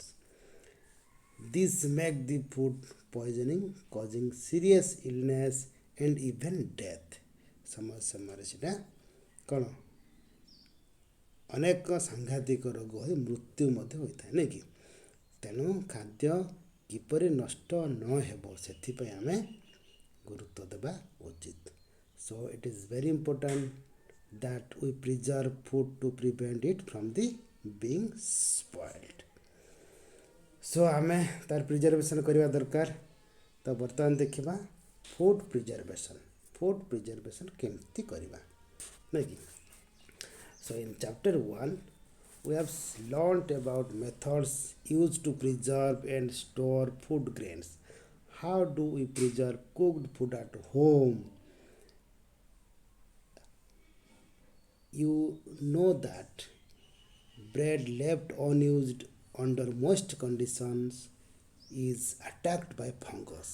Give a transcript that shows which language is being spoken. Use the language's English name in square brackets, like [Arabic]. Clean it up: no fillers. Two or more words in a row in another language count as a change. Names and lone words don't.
[English] This make the food poisoning causing serious illness and even death. [Odia] ସମୟ ସମୟରେ ସେଇଟା କ'ଣ ଅନେକ ସାଂଘାତିକ ରୋଗ ହୋଇ ମୃତ୍ୟୁ ମଧ୍ୟ ହୋଇଥାଏ ନାଇଁ କି? ତେଣୁ ଖାଦ୍ୟ କିପରି ନଷ୍ଟ ନ ହେବ ସେଥିପାଇଁ ଆମେ ଗୁରୁତ୍ୱ ଦେବା ଉଚିତ. [English] So it is very important that we preserve food to prevent it from the being spoiled. [Odia] So ଆମେ ତାର ପ୍ରିଜର୍ଭେସନ୍ କରିବା ଦରକାର. ତ ବର୍ତ୍ତମାନ ଦେଖିବା [English] food preservation. food preservation [Odia] କେମିତି କରିବା ନାଇଁ କି? [English] So in chapter 1 we have learned about methods used to preserve and store food grains. How do we preserve cooked food at home? You know that bread left unused under most conditions is attacked by fungus.